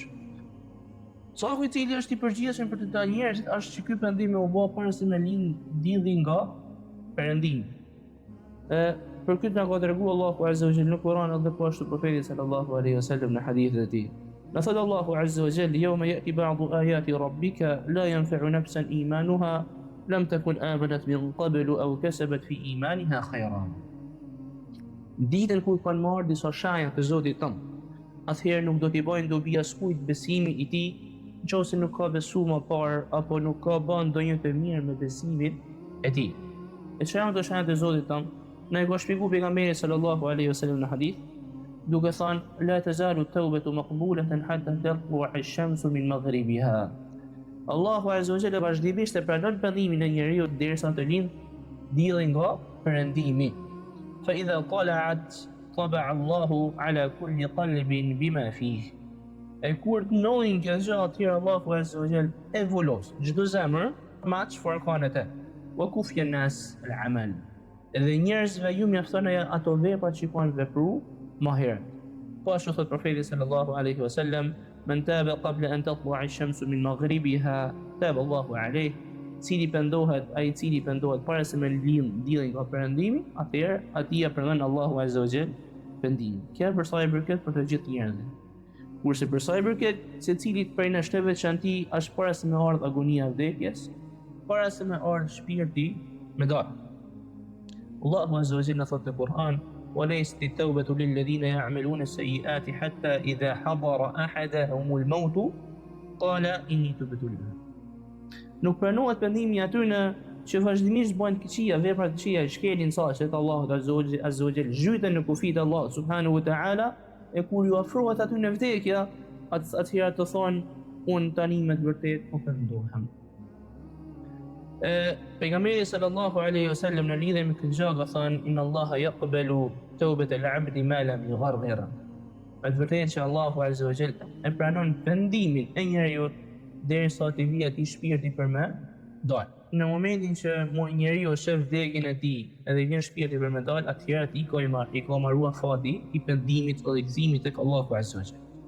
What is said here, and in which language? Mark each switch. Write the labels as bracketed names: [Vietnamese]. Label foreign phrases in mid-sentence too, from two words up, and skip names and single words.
[Albanian] Caku i cili është i përgjithshëm për të ta njerëzit është që ky pendim u bë para se me lidhi nga perëndimi. Për këtë na ka treguar Allahu [Arabic] عز وجل [Albanian] në Kur'an edhe po ashtu profeti [Arabic] صلى الله عليه وسلم [Albanian] në hadithet e tij. Na thot Allahu [Arabic] عز وجل: يوم يأتي بعض آيات ربك لا ينفع نفسا إيمانها لم تكن آمنت من قبل أو كسبت في إيمانها خيرا." [Albanian] Ditën kur kanë marrë disa shenja të Zotit tënd, atëherë nuk do t'i bëjnë dobi askujt besimi i tij, nëse nuk ka besuar më parë apo nuk ka bën ndonjë të mirë me besimin e tij. E çfarë do shenjat e Zotit tënd? Na e ka shpjeguar pejgamberi [Arabic] صلى الله عليه وسلم [Albanian] në hadith, duke thënë: [Arabic] "لا تزال التوبة مقبولة حتى تطلع الشمس من مغربها." [Albanian] Allahu [Arabic] عز وجل [Albanian] vazhdimisht e pranon pendimin e njeriu derisa të lind dielli nga perëndimi. [Arabic] فإذا طلعت طبع الله على كل قلب بما فيه. [Albanian] E kur të nojnë kjo gjë, atëherë Allahu [Arabic] عز وجل [Albanian] e vulos çdo zemër me atë çfarë kanë atë. [Arabic] وكفي الناس العمل. [Albanian] Edhe njerëzve ju mjafton ato vepra që kanë vepruar më herët. Po ashtu thot profeti [Arabic] صلى الله عليه وسلم: من تاب قبل أن تطلع الشمس من مغربها تاب الله عليه." [Albanian] Cili pendohet, ai cili pendohet para se me lind dielli nga perëndimi, atëherë atij ja pranon Allahu [Arabic] عز وجل [Albanian] pendimin. Kjo për sa i përket për të gjithë njerëzit. Kurse për sa i përket secilit prej nesh të veçantë është para se me ardh agonia e vdekjes, para se me ardh shpirti me dorë. Allahu [Arabic] عز وجل [Albanian] thotë në Kur'an: [Arabic] "وليست التوبة للذين يعملون السيئات حتى إذا حضر أحدهم الموت قال إني تبت الآن." [Albanian] Nuk pranohet pendimi atyre që vazhdimisht bëjnë këqija, vepra të këqija, shkelin saqet Allahut [Arabic] عز وجل, [Albanian] zhyten në kufit e Allahut [Arabic] سبحانه وتعالى, [Albanian] e kur ju afrohet aty në vdekja, atëherë të thonë: "Unë tani me të vërtet po pendohem." Pejgamberi [Arabic] صلى الله عليه وسلم [Albanian] në lidhje me këtë gjë ka thënë: [Arabic] "إن الله يقبل توبة العبد ما لم يغرغر." [Albanian] Me të vërtetë që Allahu [Arabic] عز وجل [Albanian] e pranon pendimin e njeriu derisa të vijë atij shpirti për me dal. Në momentin që njeriu shef vdekjen e tij edhe vjen shpirti për me dal, atëherë atij i ka marruar fati i pendimit dhe rikthimit tek Allahu [Arabic] عز وجل.